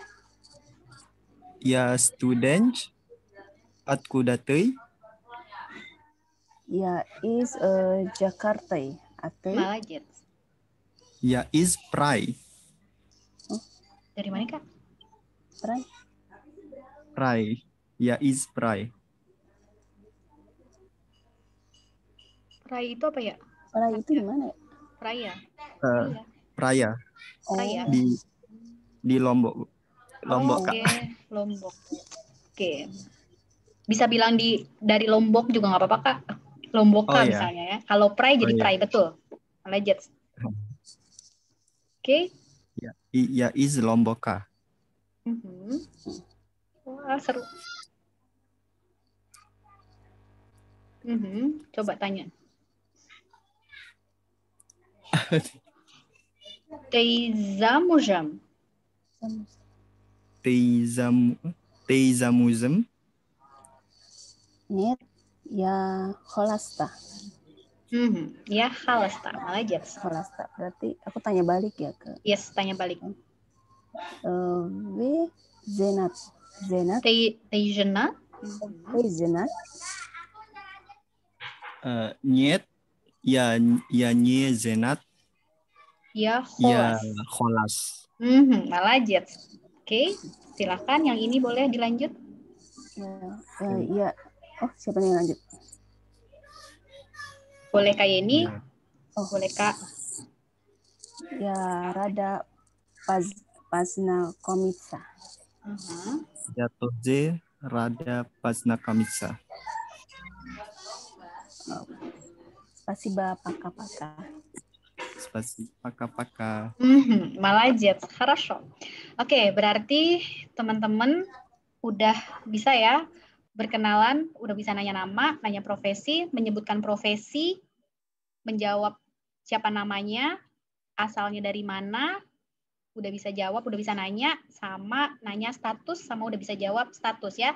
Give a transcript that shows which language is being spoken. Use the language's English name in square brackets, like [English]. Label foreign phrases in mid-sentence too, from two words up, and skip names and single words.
[Russian] Я студент. Откуда ты? Я из Jakarta. А ты? Молодец. Я из Прай. [Indonesian] Dari mana, Kak? Prai. Prai. Я из Прай. Prai itu apa ya? Prai itu di mana ya? Praya. Praya. Praya. Di Lombok. Lombok, Oke, Kak. Lombok. Oke. Bisa bilang dari Lombok juga nggak apa-apa, Kak. Lomboka Oh, iya. misalnya ya. Kalau Prai jadi Oh, iya. Prai, betul. Legit. Oke. Ya is Lomboka. Wah, seru. Coba tanya. [Russian] Ты замужем? Ты замужем? Нет, я холоста. Ya, холоста. Молодец. Холоста. [Indonesian] Berarti aku tanya balik ya ke. Yes, tanya balik. [Russian] Вы женат. Женат. Ты жена? Вы женат. Нет, я не женат. [Indonesian] Ya, [Russian] Я холос. холос. Молодец. [Indonesian] Oke, silakan. Yang ini boleh dilanjut. Ya. Oh, siapa nih yang lanjut? Boleh Kak Yeni? Boleh Kak. [Russian] Ya, Rada Познакомиться. Я тоже рада познакомиться. Спасибо, пока-пока. Спасибо, пока-пока. Молодец, хорошо. [Indonesian] Oke, berarti teman-teman udah bisa ya berkenalan, udah bisa nanya nama, nanya profesi, menyebutkan profesi, menjawab siapa namanya, asalnya dari mana, udah bisa jawab, udah bisa nanya, sama nanya status, sama udah bisa jawab status ya.